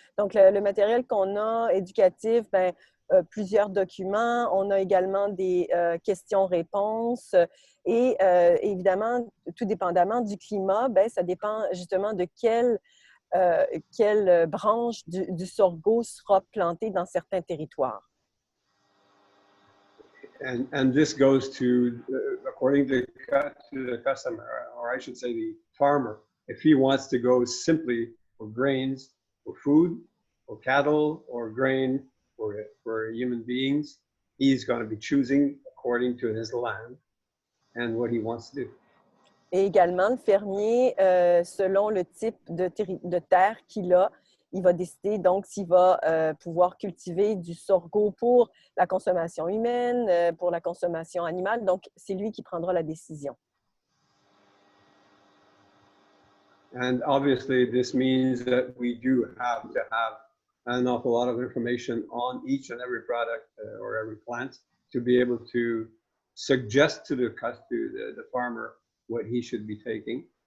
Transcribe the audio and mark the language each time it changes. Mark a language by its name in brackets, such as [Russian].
[French] Donc, le matériel qu'on a éducatif, plusieurs documents. On a également des questions-réponses. Et évidemment, tout dépendamment du climat, ça dépend justement de quelle branche du sorgho sera plantée dans certains territoires. [English] And this goes to, according to the customer, or I should say the farmer, if he wants to go simply for grains, for food, for cattle, or grain for human beings, he's going to be choosing according to his land and what he wants to do. [French] Et également, le fermier, selon le type de terre qu'il a, il va décider donc s'il va pouvoir cultiver du sorgho pour la consommation humaine, pour la consommation animale. Donc, c'est lui qui prendra la décision. [English] And obviously, this means that we do have to have an awful lot of information on each and every product or every plant to be able to suggest to the farmer what he should be taking.